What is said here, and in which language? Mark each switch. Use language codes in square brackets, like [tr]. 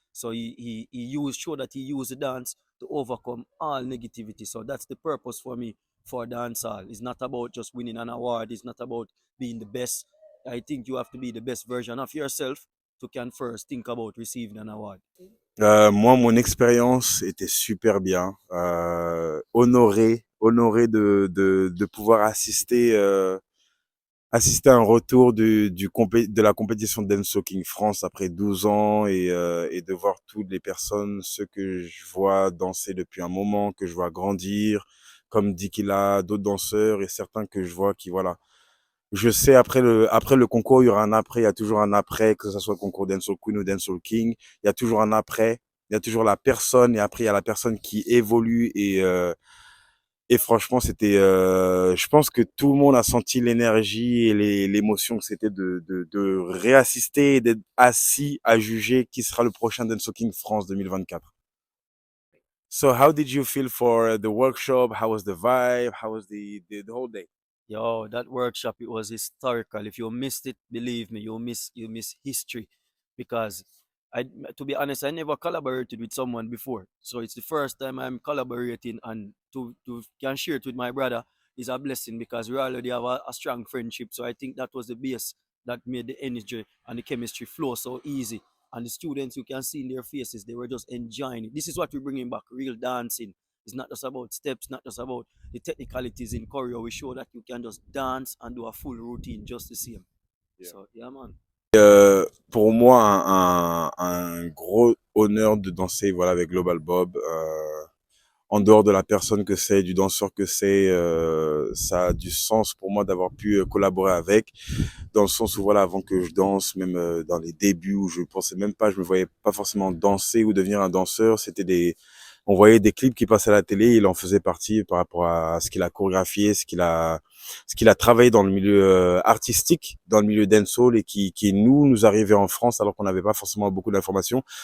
[en] So he used show that he used the dance to overcome all negativity. So that's the purpose for me for dancehall. It's not about just winning an award. It's not about being the best. I think you have to be the best version of yourself to can first think about receiving an award. [fr] Moi, mon expérience était super bien. Honoré de pouvoir assister à un retour de la compétition Dancehall King France après 12 ans et de voir toutes les personnes, ceux que je vois danser depuis un moment, que je vois grandir, comme Dikila, d'autres danseurs et certains que je vois qui, voilà. Je sais, après le concours, il y aura un après, il y a toujours un après, que ce soit le concours Dancehall Queen ou Dancehall King, il y a toujours un après, il y a toujours la personne et après il y a la personne qui évolue et franchement, c'était, je pense que tout le monde a senti l'énergie et l'émotion que c'était de réassister et d'être assis à juger qui sera le prochain Dancehall King France 2024. [en] So how did you feel for the workshop? How was the vibe? How was the whole day? Yo, that workshop, it was historical. If you missed it, believe me, you miss history. Because I to be honest, I never collaborated with someone before. So it's the first time I'm collaborating, and to can share it with my brother is a blessing because we already have a strong friendship. So I think that was the base that made the energy and the chemistry flow so easy. And the students, you can see in their faces, they were just enjoying it. This is what we're bringing back, real dancing. It's not just about steps, not just about the technicalities in choreo. We show that you can just dance and do a full routine just the same. Yeah. So, yeah, man. [fr] Pour moi, un gros honneur de danser, voilà, avec Global Bob. En dehors de la personne que c'est, du danseur que c'est, ça a du sens pour moi d'avoir pu collaborer avec, dans le sens où, voilà, avant que je danse, même dans les débuts où je pensais même pas, je me voyais pas forcément danser ou devenir un danseur, on voyait des clips qui passaient à la télé, il en faisait partie par rapport à ce qu'il a chorégraphié, ce qu'il a travaillé dans le milieu artistique, dans le milieu dancehall et qui nous arrivait en France alors qu'on n'avait pas forcément beaucoup d'informations.